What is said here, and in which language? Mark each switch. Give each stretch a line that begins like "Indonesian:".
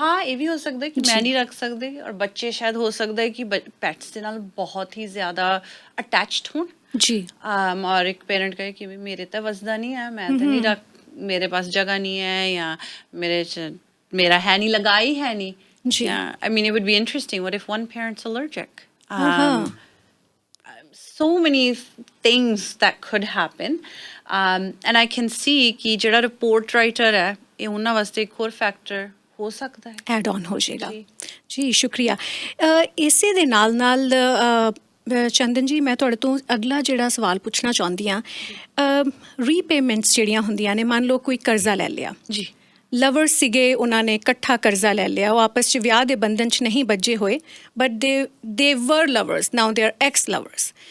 Punjabi: ਹਾਂ, ਇਹ ਵੀ ਹੋ ਸਕਦਾ ਕਿ ਮੈਂ ਨਹੀਂ ਰੱਖ ਸਕਦੇ ਔਰ ਬੱਚੇ ਸ਼ਾਇਦ ਹੋ ਸਕਦਾ ਹੈ ਕਿ ਪੈਟਸ ਦੇ ਨਾਲ ਬਹੁਤ ਹੀ ਜ਼ਿਆਦਾ ਅਟੈਚਡ ਹੋਣ ਜੀ। ਔਰ ਇੱਕ ਪੇਰੈਂਟ ਕਹੇ ਕਿ ਮੇਰੇ ਤਾਂ ਵਸਦਾ ਨਹੀਂ ਹੈ, ਮੈਂ ਤਾਂ ਨਹੀਂ ਰੱਖ, ਮੇਰੇ ਪਾਸ ਜਗ੍ਹਾ ਨਹੀਂ ਹੈ ਜਾਂ ਮੇਰਾ ਹੈ ਨਹੀਂ, ਲਗਾਈ ਹੈ ਨਹੀਂ।
English: I mean, it would be interesting. What if one parent's allergic? So many things that could happen. And I can see
Punjabi: ਕਿ ਜਿਹੜਾ ਰਿਪੋਰਟ ਰਾਈਟਰ ਹੈ ਇਹ ਉਹਨਾਂ ਵਾਸਤੇ ਇੱਕ ਹੋਰ ਫੈਕਟਰ ਹੋ ਸਕਦਾ ਹੈ, ਐਡ ਆਨ ਹੋ ਜਾਏਗਾ ਜੀ। ਸ਼ੁਕਰੀਆ। ਇਸੇ ਦੇ ਨਾਲ ਨਾਲ ਚੰਦਨ ਜੀ, ਮੈਂ ਤੁਹਾਡੇ ਤੋਂ ਅਗਲਾ ਜਿਹੜਾ ਸਵਾਲ ਪੁੱਛਣਾ ਚਾਹੁੰਦੀ ਹਾਂ, ਰੀਪੇਮੈਂਟਸ ਜਿਹੜੀਆਂ ਹੁੰਦੀਆਂ ਨੇ, ਮੰਨ ਲਓ ਕੋਈ ਕਰਜ਼ਾ ਲੈ ਲਿਆ ਜੀ, ਲਵਰਸ ਸੀਗੇ, ਉਹਨਾਂ ਨੇ ਇਕੱਠਾ ਕਰਜ਼ਾ ਲੈ ਲਿਆ, ਉਹ ਆਪਸ 'ਚ ਵਿਆਹ ਦੇ ਬੰਧਨ 'ਚ ਨਹੀਂ ਬੱਝੇ ਹੋਏ,
English: But they were lovers, now they are ex lovers.